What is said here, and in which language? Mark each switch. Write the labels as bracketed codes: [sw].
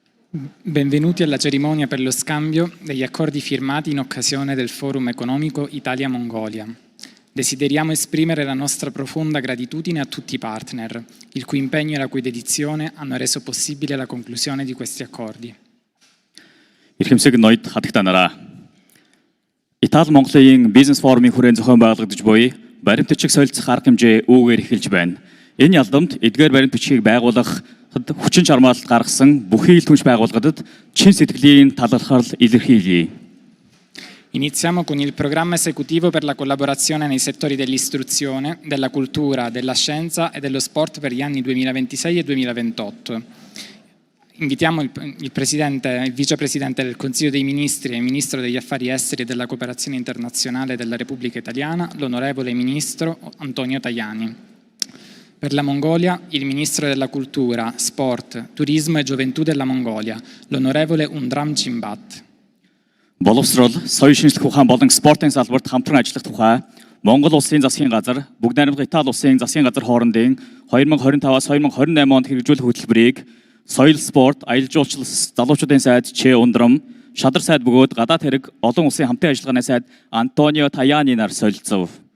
[it] Benvenuti alla cerimonia per lo scambio degli accordi firmati in occasione del Forum Economico Italia-Mongolia. Desideriamo esprimere la nostra profonda gratitudine a tutti i partner, il cui impegno e la cui dedizione hanno reso possibile la conclusione di questi accordi. [mn] Эрхэмсэг ноёд хатагтанараа. Итали-Монголын бизнес форумын хүрээнд зохион байгуулагдаж буй баримт бичиг солилцох арга хэмжээ үүгээр эхэлж байна. Энэ ялдамт эдгээр баримт бичгийг байгуулах хүчин чармаалт гаргасан бүхий л түнш байгууллагуудад чин сэтгэлийн талархал илэрхийлье. [it] Iniziamo con il programma esecutivo per la collaborazione nei settori dell'istruzione, della cultura, della scienza e dello sport per gli anni 2026 e 2028. Invitiamo il Vicepresidente del Consiglio dei Ministri e il Ministro degli Affari Esteri e della Cooperazione Internazionale della Repubblica Italiana, l'Onorevole Ministro Antonio Tajani. Per la Mongolia, il Ministro della Cultura, Sport, Turismo e Gioventù della Mongolia, l'Onorevole Undram Chimbat. [mn] Боловсрол, соёлын шинжилгээ ухаан болон спортын салбарт хамтран ажиллах тухай Монгол Улсын засгийн газар, Бүгд найрамдах Итали Улсын засгийн газар хоорондын 2025-аас 2028 онд хэрэгжүүлэх хөтөлбөрийг соёл, спорт, аялал жуулчлал залуучуудын сайд Ч Ундрам, шадар сайд бөгөөд гадаад хэрэг олон улсын хамтын ажиллагааны сайд Антонио Tajani нар солилцов.